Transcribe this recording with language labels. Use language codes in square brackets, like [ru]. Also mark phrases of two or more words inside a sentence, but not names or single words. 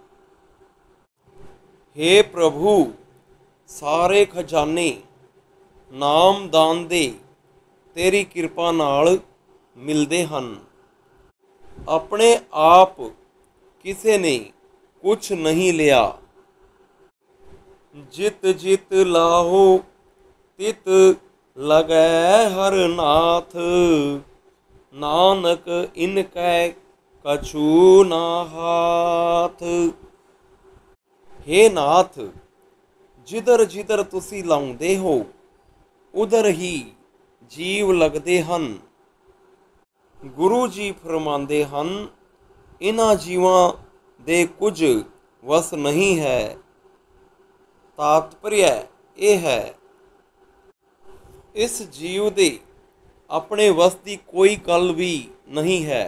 [pa] हे ਪ੍ਰਭੂ, ਸਾਰੇ ਖਜ਼ਾਨੇ ਨਾਮਦਾਨ ਦੇ ਤੇਰੀ ਕਿਰਪਾ ਨਾਲ ਮਿਲਦੇ ਹਨ। ਆਪਣੇ ਆਪ ਕਿਸੇ ਨੇ ਕੁਛ ਨਹੀਂ ਲਿਆ। [bra] ਜਿਤ ਜਿਤ ਲਾਹੋ ਤਿਤ लगै हर नाथ, नानक इनकै कछु ना हाथ। हे नाथ, [pa] ਜਿਧਰ ਜਿਧਰ ਤੁਸੀਂ ਲਾਉਂਦੇ ਹੋ ਉਧਰ ਹੀ ਜੀਵ ਲੱਗਦੇ ਹਨ। ਗੁਰੂ ਜੀ ਫਰਮਾਉਂਦੇ ਹਨ, ਇਹਨਾਂ ਜੀਵਾਂ ਦੇ ਕੁਝ ਵਸ ਨਹੀਂ ਹੈ। ਤਾਤਪਰਯ ਇਹ ਹੈ, ਇਸ ਜੀਵ ਦੇ ਆਪਣੇ ਵਸ ਦੀ ਕੋਈ ਗੱਲ ਵੀ ਨਹੀਂ ਹੈ।